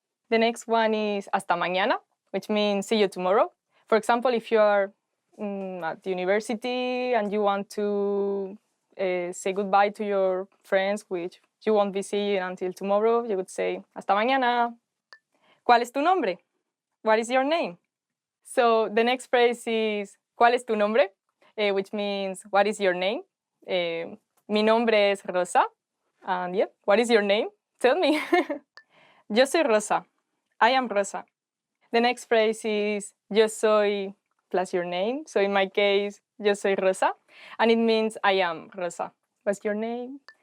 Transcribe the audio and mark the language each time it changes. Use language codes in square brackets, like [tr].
[en] The next one is [es] hasta mañana, [en] which means see you tomorrow. For example, if you are at university and you want to say goodbye to your friends, which you won't be seeing until tomorrow, you would say [es] hasta mañana. ¿Cuál es tu nombre? [en] What is your name? So the next phrase is [es] ¿cuál es tu nombre? [en] Which means what is your name? [es] Mi nombre es Rosa. [en] And yeah, what is your name? Tell me. [es] Yo soy Rosa. [en] I am Rosa. The next phrase is [es] yo soy [en] plus your name. So in my case, [es] yo soy Rosa. [en] And it means I am Rosa. What's your name?